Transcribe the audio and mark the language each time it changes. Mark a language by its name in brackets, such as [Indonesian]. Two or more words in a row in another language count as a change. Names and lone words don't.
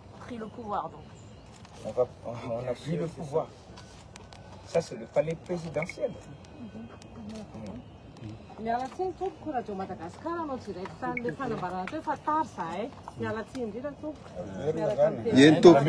[French] pris le pouvoir donc. On a pris le pouvoir. Ça, c'est le palais présidentiel. [Malagasy] Miala tsiny tompoko raha Madagasikara anao directeur fanambarana teo fa tary zahay. Miala tsiny indrindra tompoko. Miaraka amin'ny Eny tompoko.